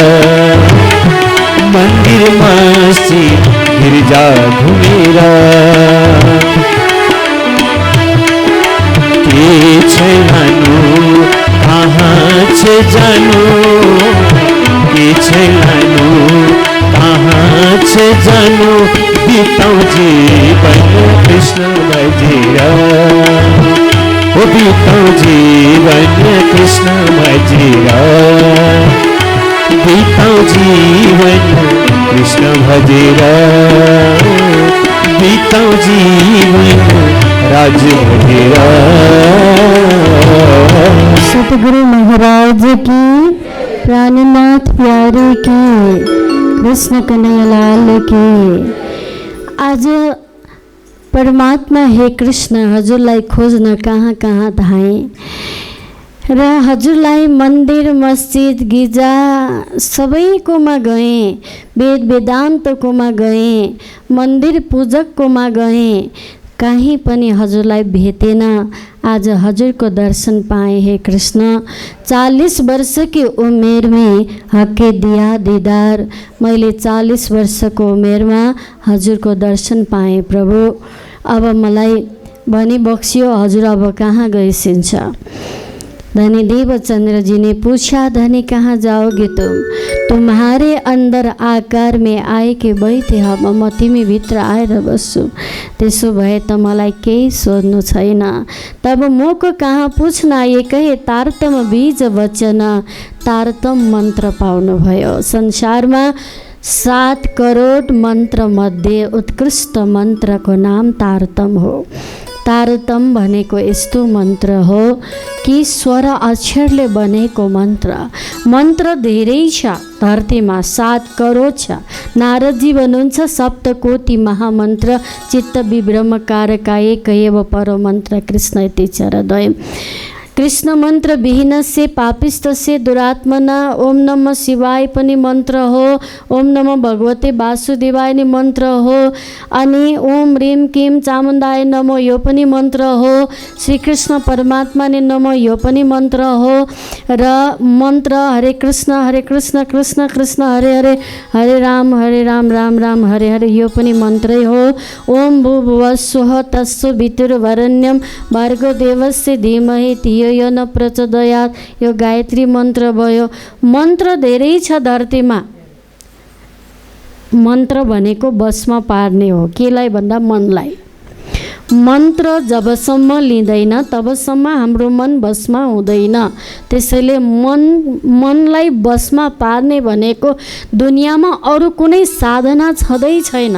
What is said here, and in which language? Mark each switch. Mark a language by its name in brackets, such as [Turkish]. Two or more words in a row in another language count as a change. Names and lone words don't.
[Nepali] मन्दिर मस्जिद गिर्जा घुमेर के छ लानु कहाँ छ जानु के छ लानु कहाँ छ जानु बीतौं जीवन कृष्ण भजेर बीतौं जीवन कृष्ण भजेर बीतौं जीवन कृष्ण भजेर बीतौं जीवन राज भजेर [Hindi] सतगुरु महाराज की प्राणनाथ प्यारे की कृष्ण कन्हैयालाल की। [Nepali] आज परमात्मा हे कृष्ण हजुरलाई खोज्न कहाँ कहाँ धाएँ र हजुरलाई मन्दिर मस्जिद गिर्जा सबैकोमा गएँ, वेद वेदान्तकोमा गएँ, मन्दिर पूजककोमा गएँ, कहीं पनि हजुरलाई भेटेन। आज हजुरको दर्शन पाएँ हे कृष्ण। [Hindi] 40 वर्ष की उमेर में हके दिया दीदार। [Nepali] मैले 40 वर्षको उमेरमा हजुरको दर्शन पाएँ प्रभु। अब मलाई भनी बक्सियो, हजुर अब कहाँ गइसिन्छ? [Hindi] धनी देवचंद्र जी ने पूछा, धनी कहाँ जाओगे तुम? तुम्हारे अंदर आकार में आए के बैठे हम, [Nepali] म तिमी भित्र आएर बस्छु। त्यसो भए त मलाई केही सोध्नु छैन। [Hindi] तब मोको कहाँ पूछ्न आए कहे, [Nepali] तारतम बीज वचन तारतम मन्त्र पाउनु भयो। संसारमा 7 करोड मन्त्र मध्ये उत्कृष्ट मन्त्रको नाम तारतम हो। तारतम भनेको यस्तो मन्त्र हो कि स्वर अक्षरले बनेको मन्त्र। मन्त्र धेरै छ धरतीमा, 7 करोड छ। नारदजी भन्नुहुन्छ, [Sanskrit] सप्तकोटि महामन्त्र चित्त विभ्रमकारकाय कयेव परो मन्त्र कृष्ण इति चरद्वयम्। कृष्ण मन्त्र विहीनस्य पापिष्टस्य दुरात्मना। ओम नमः शिवाय [Nepali] पनि मन्त्र हो, [Sanskrit] ओम नमः भगवते वासुदेवाय [Nepali] नि मन्त्र हो, अनि [Sanskrit] ओम ह्रीम क्लीम चामुण्डाय नमो [Nepali] यो पनि मन्त्र हो, [Sanskrit] श्रीकृष्ण परमात्मा ने नमो [Nepali] यो पनि मन्त्र हो। र मन्त्र [Sanskrit] हरे कृष्ण कृष्ण कृष्ण हरे हरे, [Nepali] हरे राम राम राम हरे हरे यो पनि मन्त्रै हो। [Sanskrit] ओम भूर्भुवः स्वः तत्सवितुर्वरेण्यं भर्गो देवस्य धीमहि धियो यो न प्रचोदयात्, [Nepali] यो गायत्री मन्त्र भयो। मन्त्र धेरै छ धरतीमा। मन्त्र भनेको बसमा पार्ने हो। केलाई भन्दा मनलाई। मन्त्र जबसम्म लिँदैन तबसम्म हाम्रो मन बसमा हुँदैन। त्यसैले मनलाई बसमा पार्ने भनेको दुनियाँमा अरू कुनै साधना छँदै छैन।